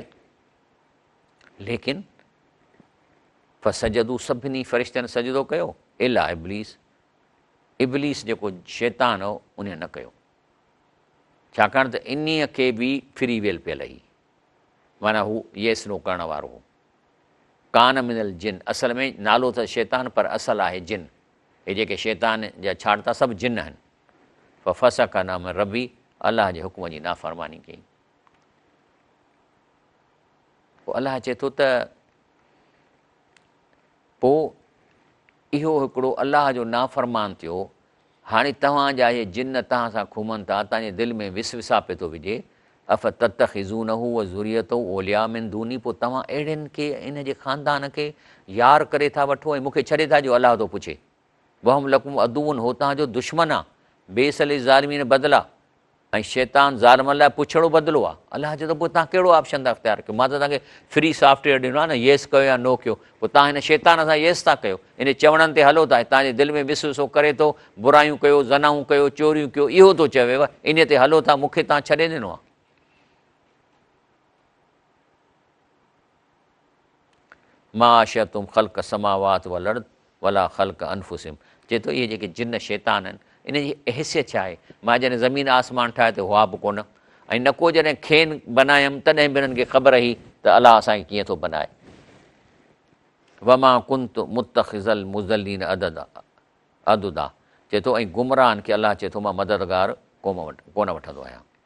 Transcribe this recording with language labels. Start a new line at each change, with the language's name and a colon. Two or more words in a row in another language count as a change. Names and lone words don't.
Sindhi: लेकिन फसजदू, सभिनी फ़रिश्तनि सजदो कयो,
Arabic: إلا إبليس,
Sindhi: इब्लीस जेको शैतान हो उन न कयो, छाकाणि त इन्हीअ खे बि
English: free will
Sindhi: पियल हुई, माना हू
English: yes no
Sindhi: करण वारो हो।
Arabic: كان من الجن,
Sindhi: असल में नालो त शैतान पर असल आहे जिन, हे जेके शैतान जा छाड़ता सभु जिन आहिनि।
Arabic: فسق عن أمر ربه,
Sindhi: अलाह जे हुकुम जी नाफ़रमानी कई। पोइ अलाह चए थो त पोइ इहो हिकिड़ो अलाह जो नाफ़रमान थियो। हाणे तव्हांजा इहे जिन तव्हां सां घुमनि था, तव्हांजे दिलि में विसविसा पियो थो विझे,
Arabic: أفتتخذونه وذريته أولياء من دوني,
Sindhi: पोइ तव्हां अहिड़नि खे इन जे ख़ानदान खे यार करे था वठो ऐं मूंखे छॾे था ॾियो। अलाह थो पुछे
Arabic: وهم لكم عدو,
Sindhi: हो तव्हांजो दुश्मन आहे,
Arabic: بئس للظالمين بدلا,
Sindhi: ऐं शैतान ज़ालिम लाइ पुछड़ो बदिलो आहे। अलाह चए थो पोइ तव्हां कहिड़ो ऑप्शन था अख़्तियार कयो? मां त तव्हांखे
English: free software
Sindhi: ॾिनो आहे न, येस कयो या नो कयो, पोइ तव्हां हिन शैतान सां येस था कयो, इन चवणनि ते हलो था, तव्हांजे दिलि में विसविसो करे थो, बुरायूं कयो, ज़नाऊं कयो, चोरियूं कयो, इहो थो चवेव, इन ते हलो था, मूंखे तव्हां छॾे ॾिनो आहे।
Arabic: ما أشهدتهم خلق السماوات والأرض ولا خلق أنفسهم,
Sindhi: चए थो इहे जेके जिन शैतान आहिनि इन जी हैसियत छा आहे? मां जॾहिं ज़मीन आसमान ठाहे त हुआ बि कोन, ऐं न को जॾहिं खेनि बनायमि तॾहिं बि हिननि खे ख़बर हुई त अलाह असांखे कीअं थो बनाए।
Arabic: وما كنت متخذ المضلين عضدا,
Sindhi: चए थो ऐं गुमराहनि खे अलाह चए थो मां मददगार कोन वठंदो आहियां।